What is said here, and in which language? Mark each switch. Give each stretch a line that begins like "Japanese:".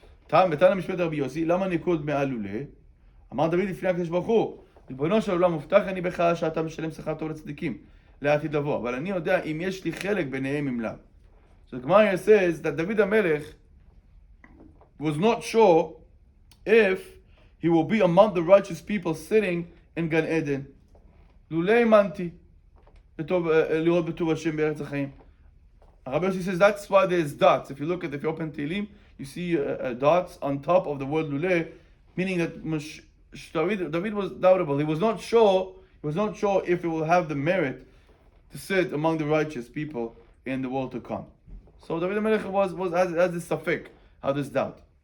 Hebrew: בתנא משפט רבי יוסי, למה ניקוד מעל לולא? אמר דוד לפני הקדוש ברוך הוא, ריבונו של עולם מובטח אני בך שאתה משלם שכר טוב לצדיקים לעתיד לבוא, אבל אני יודע אם יש לי חלק ביניהם אם לאו.
English: So the Gemara says that David HaMelech was not sure if he will be among the righteous people sitting in Gan Eden.
Hebrew: לולא האמנתי לראות בטוב השם בארץ החיים.
English: Rabbi Yossi says that's why there's dots. If you open Tehillim, you see dots on top of the word luleh, meaning that David was doubtable. He was not sure if he will have the merit to sit among the righteous people in the world to come. So David HaMelech has this safek, this doubt.